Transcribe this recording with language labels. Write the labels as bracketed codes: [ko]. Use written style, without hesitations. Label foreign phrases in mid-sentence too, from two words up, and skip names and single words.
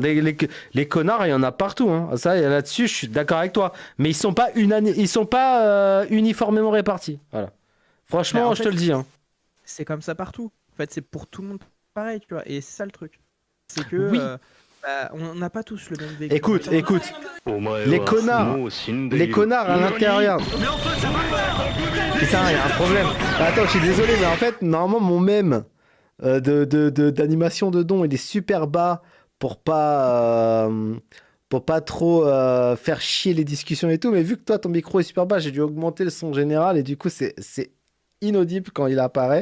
[fr] Les connards, il y en a partout, hein. Ça, là-dessus, je suis d'accord avec toi. Mais ils sont pas uniformément répartis. Voilà. Franchement, Bah, en je te fait, le dis, hein. c'est comme ça partout. En fait, c'est pour tout le monde pareil, tu vois. Et c'est ça le truc. C'est que Oui. bah, on n'a pas tous le même vécu. Écoute, écoute. [ja] お前 [fr] Les [ja] は [fr] connards, [ja] もう死んでい [fr] les [ja] る [fr] connards à l'intérieur. Mais enfin, ça va pas. Putain, il y a un problème. Attends, je suis désolé, mais en fait, normalement, mon mème d'animation de don, il est super bas pour pas trop faire chier les discussions et tout. Mais vu que toi, ton micro est super bas, j'ai dû augmenter le son général et du coup, c'est inaudible quand il apparaît.